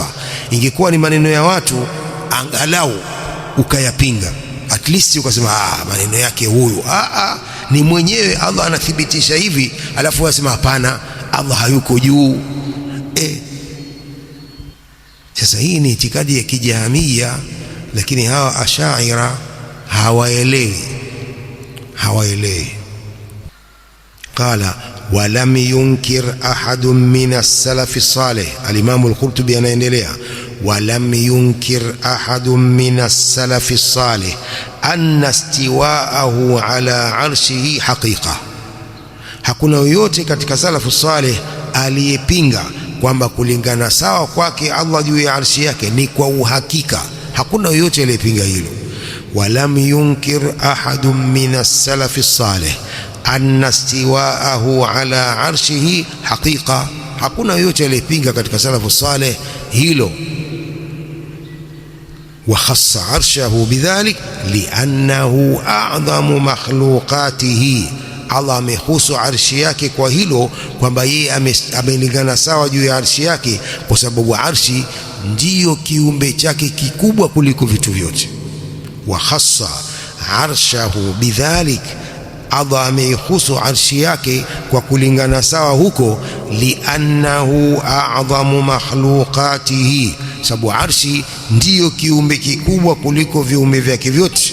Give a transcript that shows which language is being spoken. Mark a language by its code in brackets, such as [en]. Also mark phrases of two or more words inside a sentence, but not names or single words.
[sw] Ingekuwa ni maneno ya watu, angalau ukayapinga, [en] at least [sw] ukasema maneno yake huyu. Ni mwenyewe Allah anathibitisha hivi, alafu asema hapana, Allah hayuko juu. Sasa hii ni itikadi ya kijamia, lakini hawa Ash'ari hawaelewi. [ar] قال ولم ينكر أحد من السلف الصالح. Al-Imam al-Qurtubi anaendelea, ولم ينكر أحد من السلف الصالح أن استواءه على عرشه حقيقة. [sw] Hakuna yoyote katika salafu salih aliyepinga kwamba kulingana sawa kwake Allah juu ya arshi yake ni kwa uhakika. Hakuna yoyote aliyepinga hilo. [ar] ولم ينكر أحد من السلف الصالح أن استواءه على عرشه حقيقة. [sw] Hakuna yoyote aliyepinga katika salafu salih hilo. [ar] وخص عرشه بذلك لأنه أعظم مخلوقاته. [sw] Allah amehusu arshi yake kwa hilo, kwamba yeye amelingana sawa juu ya arshi yake, kwa sababu arshi ndiyo kiumbe chake kikubwa kuliko vitu vyote. [ar] وخص عرشه بذلك, [sw] Allah amehusu arshi yake kwa kulingana sawa huko, [ar] لأنه أعظم مخلوقاته, [sw] sababu arshi ndiyo kiumbe kikubwa kuliko viumbe vyake vyote.